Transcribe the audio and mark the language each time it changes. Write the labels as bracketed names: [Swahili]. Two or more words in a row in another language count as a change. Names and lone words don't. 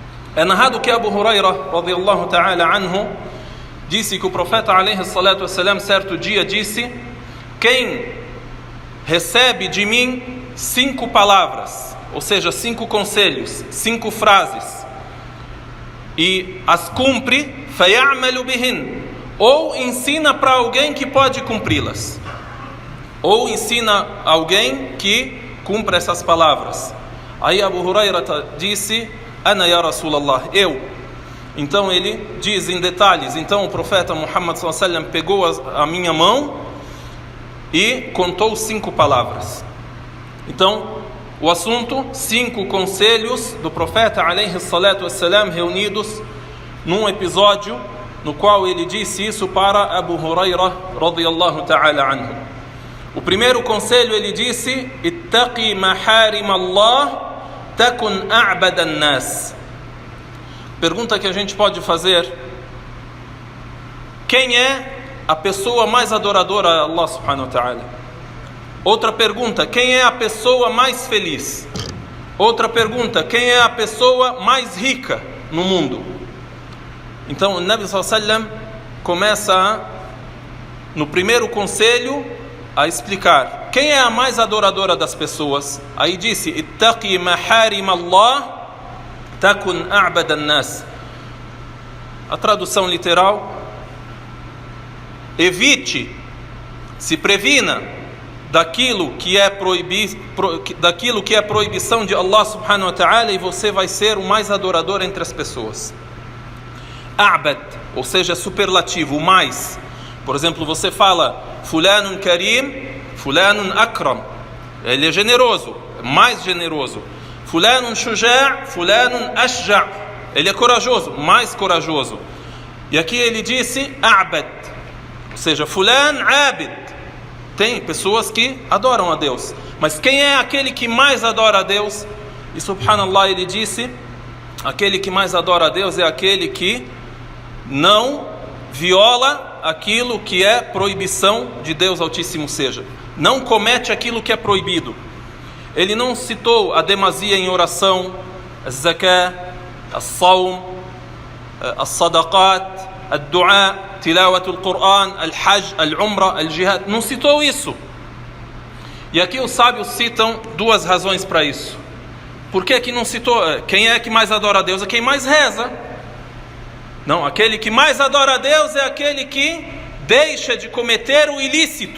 [Portuguese] É narrado que Abu Huraira, [Arabic] رضي الله تعالى عنه, [Portuguese] disse que o profeta, [Arabic] عليه الصلاة والسلام, [Portuguese] certo dia disse: quem recebe de mim 5 palavras, ou seja, 5 conselhos, 5 frases, e as cumpre, [Arabic] فيعمل بهن, [Portuguese] ou ensina para alguém que pode cumpri-las, ou ensina alguém que cumpra essas palavras. Aí Abu Huraira disse: [Arabic] أنا يا رسول الله, [Portuguese] eu. Então ele diz em detalhes. Então o profeta Muhammad [Arabic] صلى الله عليه وسلم [Portuguese] pegou a minha mão e contou 5 palavras. Então o assunto, 5 conselhos do profeta [Arabic] عليه الصلاة والسلام, [Portuguese] reunidos num episódio no qual ele disse isso para Abu Huraira [Arabic] رضي الله تعالى عنه. [Portuguese] O primeiro conselho, ele disse: [Arabic] اتق محارم الله تكن أعبد الناس. [Portuguese] Pergunta que a gente pode fazer: quem é a pessoa mais adoradora a [Arabic] الله سبحانه وتعالى? [Portuguese] Outra pergunta: quem é a pessoa mais feliz? Outra pergunta: quem é a pessoa mais rica no mundo? Então o Nabi [Arabic] صلى الله عليه وسلم [Portuguese] começa no primeiro conselho a explicar quem é a mais adoradora das pessoas. Aí disse: [Arabic] اتق محارم الله تكن أعبد الناس. [Portuguese] A tradução literal: evite, se previna daquilo que é proibição de [Arabic] الله سبحانه وتعالى, [Portuguese] e você vai ser o mais adorador entre as pessoas. A'bad, ou seja, superlativo, o mais. Por exemplo, você fala [Arabic] فلان كريم، فلان أكرم, [Portuguese] ele é generoso, mais generoso. [Arabic] فلان شجاع، فلان أشجع', [Portuguese] ele é corajoso, mais corajoso. E aqui ele disse a'bad, ou seja, [Arabic] فلان عابد. [Portuguese] Tem pessoas que adoram a Deus, mas quem é aquele que mais adora a Deus? E subhanallah, ele disse: aquele que mais adora a Deus é aquele que não viola aquilo que é proibição de Deus Altíssimo, seja, não comete aquilo que é proibido. Ele não citou a demasia em oração, [Arabic] الزكاة، الصوم, الصدقات، الدعاء، تلاوة القرآن، الحج، العمرة، الجهاد. [Portuguese] Não citou isso. E aqui os sábios citam 2 razões para isso. Por que que não citou? Quem é que mais adora a Deus? É quem mais reza. Não, aquele que mais adora a Deus é aquele que deixa de cometer o ilícito.